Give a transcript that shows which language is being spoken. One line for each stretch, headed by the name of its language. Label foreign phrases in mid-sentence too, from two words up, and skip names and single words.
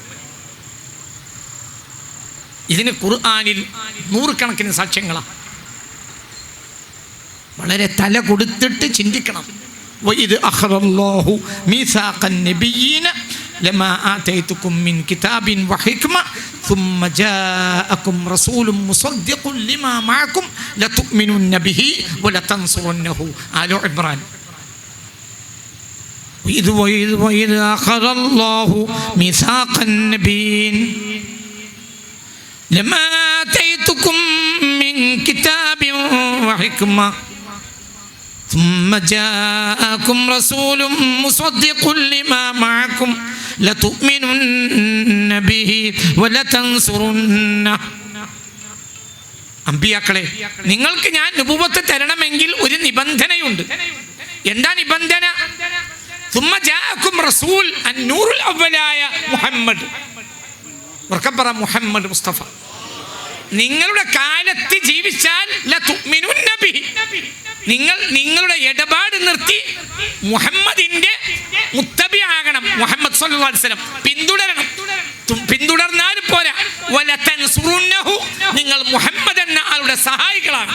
Malayalam: ഇതിന് ഖുർആനിൽ നൂറുകണക്കിന് സാക്ഷ്യങ്ങളാണ്. വളരെ തല കൊടുത്തിട്ട് ചിന്തിക്കണം.
Arabic: وإذ أخذ الله ميثاق النبيين لما آتيتكم من كتاب وحكمة ثم جاءكم رسول مصدق لما معكم لتؤمنن به ولتنصرنه. آل عمران. وإذ أخذ الله ميثاق النبيين لما آتيتكم من كتاب وحكمة ثم جاءكم رسول مصدق لما معكم لتؤمنن به ولتنصرنه.
Malayalam: അമ്പിയാക്കളെ, നിങ്ങൾക്ക് ഞാൻ നബുവത്ത് തരണമെങ്കിൽ ഒരു നിബന്ധനയുണ്ട്. എന്താ നിബന്ധന?
Arabic: ثم جاءكم رسول النور الأولായ മുഹമ്മദ്.
Malayalam: ഉറക്കപ്പറ മുഹമ്മദ് മുസ്തഫ. നിങ്ങളുടെ കാലത്ത് ജീവിച്ചാൽ
Arabic: لتؤمنن به,
Malayalam: നിങ്ങൾ നിങ്ങളുടെ ഇടപാട് നിർത്തി മുഹമ്മദിന്റെ മുത്തബിയാകണം. മുഹമ്മദ്
Arabic: صلى الله عليه وسلم
Malayalam: പിന്തുടരണം. പിന്തുടർന്നാൽ പോരാ, വലതൻസുറുന്നഹു, നിങ്ങൾ മുഹമ്മദ് എന്ന ആളുടെ സഹായികളാണ്.